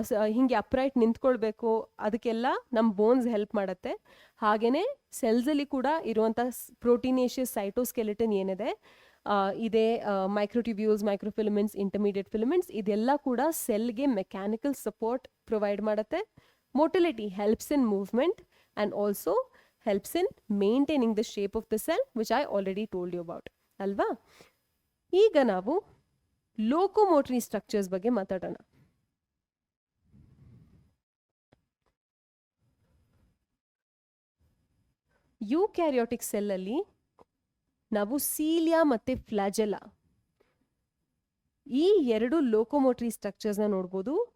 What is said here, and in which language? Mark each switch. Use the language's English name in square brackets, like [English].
[Kannada] ನಾವು ಹಿಂಗೆ ಅಪ್ರೈಟ್ ನಿಂತ್ಕೊಳ್ಬೇಕು, ಅದಕ್ಕೆಲ್ಲ ನಮ್ಮ ಬೋನ್ಸ್ ಹೆಲ್ಪ್ ಮಾಡುತ್ತೆ. ಹಾಗೆಯೇ ಸೆಲ್ಸಲ್ಲಿ ಕೂಡ ಇರುವಂಥ ಪ್ರೋಟೀನೇಷಿಯಸ್ ಸೈಟೋಸ್ಕೆಲೆಟನ್ ಏನಿದೆ ಇದೆ, ಮೈಕ್ರೋಟ್ಯೂಬ್ಯೂಲ್ಸ್, ಮೈಕ್ರೋಫಿಲಮೆಂಟ್ಸ್, ಇಂಟರ್ಮೀಡಿಯೇಟ್ ಫಿಲಮೆಂಟ್ಸ್, ಇದೆಲ್ಲ ಕೂಡ ಸೆಲ್ಗೆ ಮೆಕ್ಯಾನಿಕಲ್ ಸಪೋರ್ಟ್ ಪ್ರೊವೈಡ್ ಮಾಡುತ್ತೆ. [English] Motility helps in movement and also helps in maintaining the shape of the cell, which I already told you about. [Kannada] ಅಲ್ವಾ? ಈಗ ನಾವು ಲೋಕೋಮೋಟರಿ ಸ್ಟ್ರಕ್ಚರ್ಸ್ ಬಗ್ಗೆ ಮಾತಾಡೋಣ. ಯೂಕ್ಯಾರಿಯೋಟಿಕ್ ಸೆಲ್ ಅಲ್ಲಿ ನಾವು ಸೀಲಿಯಾ ಮತ್ತೆ ಫ್ಲಾಜೆಲ್ಲಾ ಈ ಎರಡು ಲೋಕೋಮೋಟರಿ ಸ್ಟ್ರಕ್ಚರ್ಸ್ನ ನೋಡ್ಬೋದು.